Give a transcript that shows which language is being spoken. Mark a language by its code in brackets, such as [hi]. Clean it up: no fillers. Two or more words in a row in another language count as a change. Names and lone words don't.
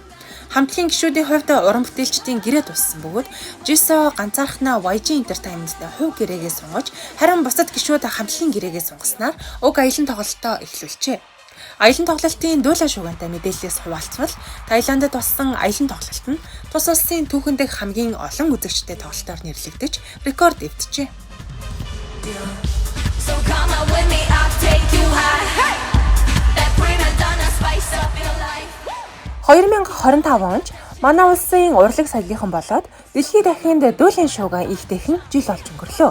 [mn] Хамтлагийн гишүүдийн хувьд уран бүтээлчдийн гэрээ туссан бөгөөд Jisoo ганцаархнаа YG Entertainment-тэй хувь гэрээгээ сунгаж, харин бусад гишүүд хамтлагийн гэрээгээ сунгаснаар уг аялан тоглолтоо эхлүүлжээ. Аялан тоглолтын дуулаа шуугантай мэдээллээс хуваалцвал Таиландд болсон аялан тоглолт нь тус улсын түүхэндх хамгийн олон үзэгчтэй тоглолтоор нэрлэгдэж рекорд эвджээ. [en] So come out with me, I'll take you high. Hey! That prima donna [mn] 2025 онд манай улсын урлаг соёлынхан болоод дэлхийд дахинд дуулын шуугаа ихтэйхэн жил болж өнгөрлөө.